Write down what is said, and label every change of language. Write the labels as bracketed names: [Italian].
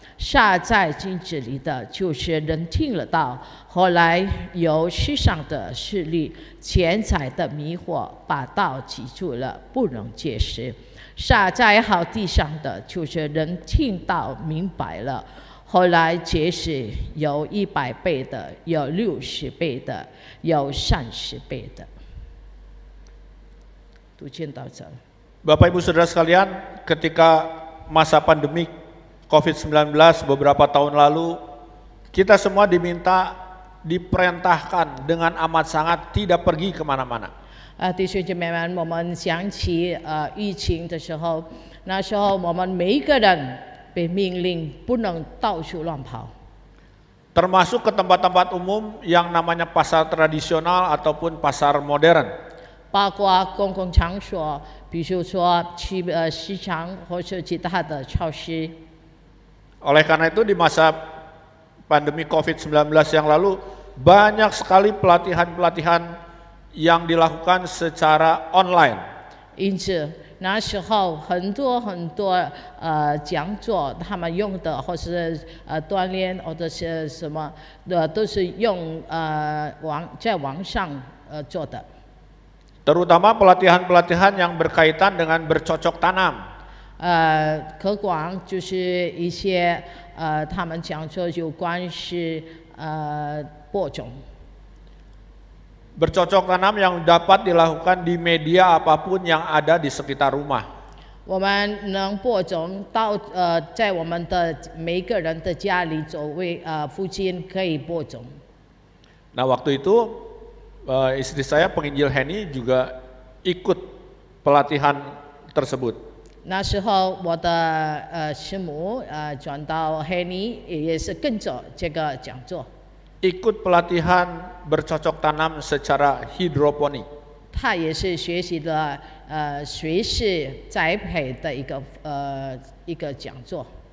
[Chinese] 撒在金子里的，就是人听了道，后来有世上的势力、钱财的迷惑，把道挤住了，不能结实。撒在好地上的，就是人听道明白了，后来结实，有100倍的，有60倍的，有30倍的。读经到这。 [Indonesian] Bapak Ibu Saudara sekalian, ketika masa pandemi COVID-19 beberapa tahun lalu, kita semua diperintahkan dengan amat sangat tidak pergi kemana-mana. [Chinese] 弟兄姐妹们，我们想起疫情的时候，那时候我们每一个人被命令不能到处乱跑。 [Indonesian] Termasuk ke tempat-tempat umum yang namanya pasar tradisional ataupun pasar modern. [Chinese] 包括公共场所，比如说去市场或是其他的超市。 [Indonesian] Oleh karena itu di masa pandemi COVID-19 yang lalu banyak sekali pelatihan-pelatihan yang dilakukan secara online. [Chinese] 因此那时候很多讲座，他们用的或是锻炼或者是什么的，都是用在网上做的。 [Indonesian] Terutama pelatihan-pelatihan yang berkaitan dengan bercocok tanam. [Chinese] 何广就是一些他们讲说有关是播种。 [Indonesian] Bercocok tanam yang dapat dilakukan di media apapun yang ada di sekitar rumah. [Chinese] 我们能播种到在我们的每一个人的家里周围附近可以播种。 [Indonesian] Nah waktu itu istri saya penginjil Henny juga ikut pelatihan tersebut. [Chinese] 那时候我的师母转到黑尼，也是跟着这个讲座。 [Indonesian] Ikut pelatihan bercocok tanam secara hidroponik. [Chinese] 他也是学习了水式栽培的一个讲座。